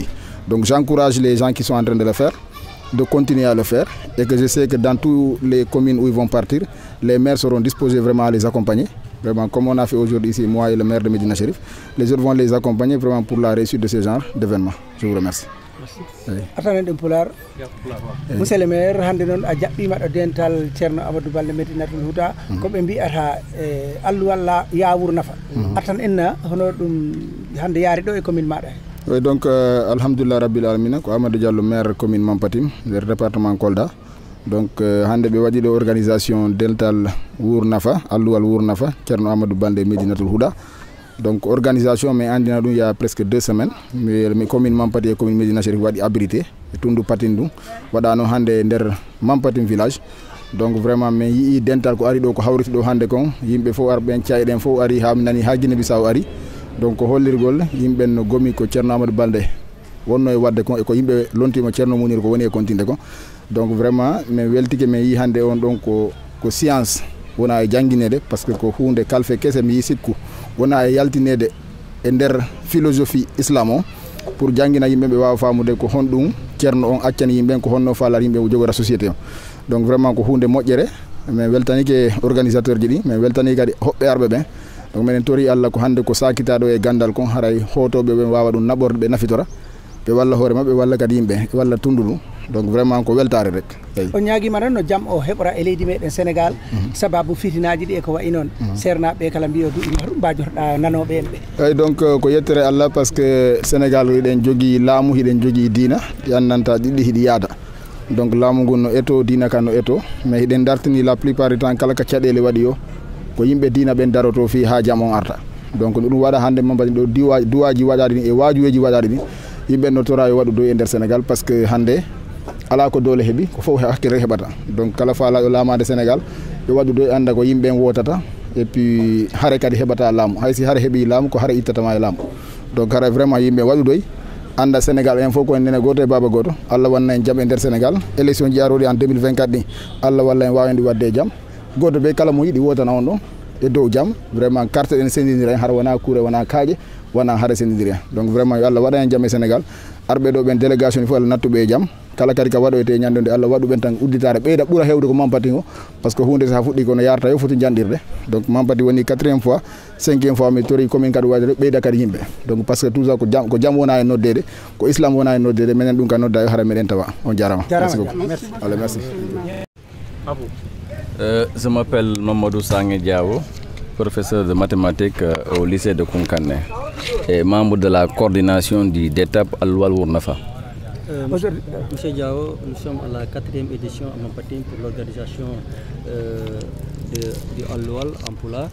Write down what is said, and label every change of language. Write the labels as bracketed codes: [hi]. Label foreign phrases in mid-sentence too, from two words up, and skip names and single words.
[fr] Donc j'encourage les gens qui sont en train de le faire de continuer à le faire et que je sais que dans toutes les communes où ils vont partir, les maires seront disposés vraiment à les accompagner. Vraiment, comme on a fait aujourd'hui ici, moi et le maire de Medina Chérif, les autres vont les accompagner vraiment pour la réussite de ce genre d'événements. Je vous remercie. Merci. Monsieur le maire, [ff] hande non a jabbima do dental Thierno Amadou Baldé Médinatoul Houda ko be mbi'ata Al-Wal Wournafa. Atan enna hono dum hande yaari do e commune mada. Oui, donc [ar] Alhamdulillah Rabbil Alamin, [ff] ko Amadou Diallo maire commune Mampatim, [fr] le département [ff] Kolda. Donc hande be wadi de organisation dental Wournafa, Al-Wal Wournafa, Thierno Amadou Baldé Médinatoul Houda. Donc organisation mais andina dum [fr] il y a presque 2 semaines, [ff] mais commune Mampati et commune Medina Chérif wadi abrité et Tundu Patin dum wadano hande nder Mampatim village. Donc vraiment mais yi dental ko ari do ko hawriti do hande kon yimbe fo arbe en ciayden fo ari ha nani ha Guinée Bissau ari. Donc hollirgol yimbe no gomi ko Thierno Amadou Baldé wonno e wadde kon e ko yimbe lontimo Thierno Mounir ko woni e kontinde kon. Donc vraiment mais weltike mais yi hande on donc ko science wona e janginede [fr] parce que [ff] ko hunde kalfe kesse mi yi sikku wona e yaltinede e nder philosophie islam pour jangina yimbe be waawa famude ko hondum Thierno on accani yimbe ko honno falar yimbe jogora société. Donc vraiment ko hunde moƴƴere mais weltanike organisateur ji di mais weltani kadi hobbe arbe ben. Donc menen tori Allah ko hande ko sakita do e gandal kon haray hotobe be wawa dum naborde be nafitora be walla hore mabbe walla kadi yimbe walla tundudu. Donc vraiment ko weltare rek. On ñaagi ma no jam o hebra e leydi meden Sénégal sababu fitinaaji di e ko wayi non serna be kala biyo du mbajorda nanobe en be. Ay donc ko yettere Allah [fr] parce que [ff] Sénégal hiden jogi laamu hiden jogi diina yannanta diddi hidi yaada. Donc laamu gon no eto diina kan no eto mais hiden dartini [fr] la plupart du temps [ff] kala ka cadele wadi yo ko yimbe diina ben daroto fi ha jam on arta. Donc dum wada hande mambadi do duwaji wadade ni e wajuweji wadade ni yimbe no tora yo wadu do e nder Sénégal [fr] parce que [ff] hande ala ko dole hebi ko fof hakkere hebata. Donc kala faala o laamade Sénégal yo wadu do anda ko yimbe wotata [fr] et puis [ff] hare kadi hebata laamu hay si hare hebi laamu ko hare ittata ma e laamu. Donc hare vraiment yimbe wadu doy anda Sénégal en fo ko nene goto e baba goto Allah wanna en jam e nder Sénégal élection jaarodi en 2024 ni Allah walla en wawendi wadde jam goto be kala mo yidi wotana on do e dow jam vraiment carte en sendindira har wana couré wana kaaje wana hare sendindira. Donc vraiment Allah wada en jam e Sénégal arbe do ben délégation fo Allah nattube e jam kala kadi ka waɗoyte ñande Allah waɗu ɓen tan udditare ɓeyda ɓuura hewde ko Mampati o par ce que hunde sa fuɗɗi kono yarata yo foti janɗirde donc Mampati woni 4e fois 5e fois mi tori commune kadi waɗede ɓeyda kadi yimɓe donc [fr] par ce que tout ça [ff] ko jam wona e noddede ko islam wona e noddede minen ɗum ka nodda yo hara meɗen tawa on jarama [fr] merci beaucoup allez merci. Je m'appelle Mamadou Sangue Diao, professeur de mathématiques au lycée de Kounkané et membre de la coordination du DETAP Al-Lual Wournafa. Monsieur Diao, nous sommes à la 4e édition à Mampatim pour l'organisation du Al-Lual en Pulaar.